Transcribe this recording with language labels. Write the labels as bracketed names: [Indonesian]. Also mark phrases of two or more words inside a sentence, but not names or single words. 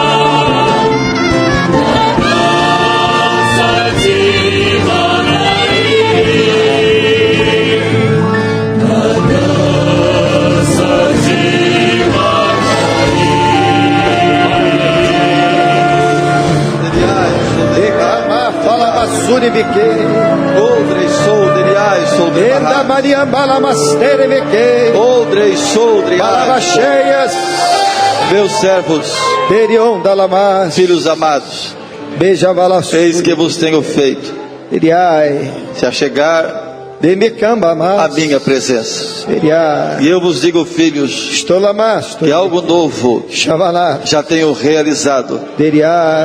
[Portuguese] Na graça de Manaí, na graça de Decama fala basuri bique. Odre soldriai Enda soldriai. Maria Balamastere bique. Odre soldriai. Balabacheias. Meus servos, Terion Dalamas. filhos amados, Beija balasuri. eis que vos tenho feito Teriai. se achegar Demicamba a mas. minha presença. Teriai. E eu vos digo, filhos, Estolamas. que algo novo Chavalá. já tenho realizado Teriai.